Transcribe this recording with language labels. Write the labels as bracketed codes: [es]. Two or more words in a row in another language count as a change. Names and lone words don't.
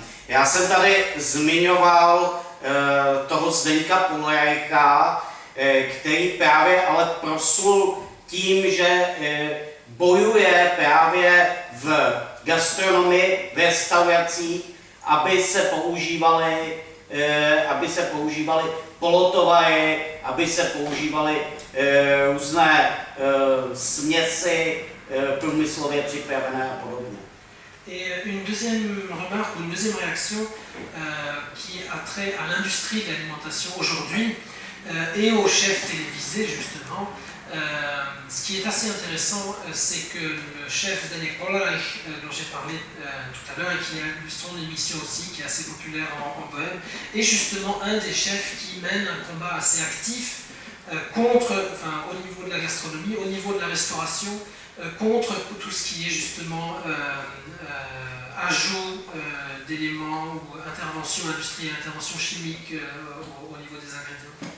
[cs] Já jsem tady zmiňoval toho Zdeňka Pulrajcha, který právě ale proslul tím, že bojuje právě v gastronomii, v restauracích, aby se používaly polotovary, aby se používaly různé směsi průmyslově připravené a podobně. [fr] Et une deuxième remarque ou une deuxième réaction qui a trait à l'industrie de l'alimentation aujourd'hui et aux chefs télévisés justement. Ce qui est assez intéressant, c'est que le chef Zdeněk Pulrajch, dont j'ai parlé tout à l'heure et qui a eu son émission aussi, qui est assez populaire en Bohème, est justement un des chefs qui mène un combat assez actif au niveau de la gastronomie, au niveau de la restauration, contre tout ce qui est justement ajout d'éléments ou intervention industrielle, intervention chimique au niveau des ingrédients.